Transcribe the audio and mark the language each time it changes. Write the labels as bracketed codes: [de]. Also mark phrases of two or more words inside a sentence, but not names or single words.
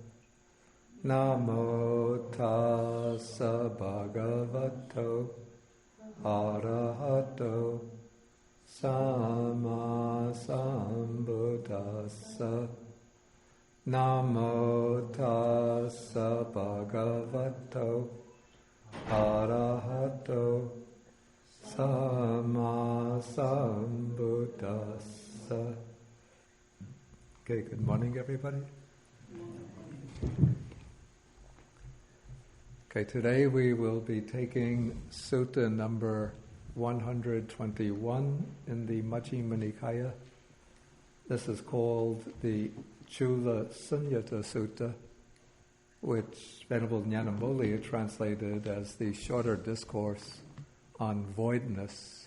[pi] Namo tassa bhagavato arahato samma sambuddhassa. Namo tassa bhagavato arahato samma sambuddhassa. [en] Okay, good morning, everybody. Okay, today we will be taking Sutta number 121 in the Majjhima Nikaya. This is called the Culasunnata Sutta, which Venerable Nyanamoli translated as the shorter discourse on voidness.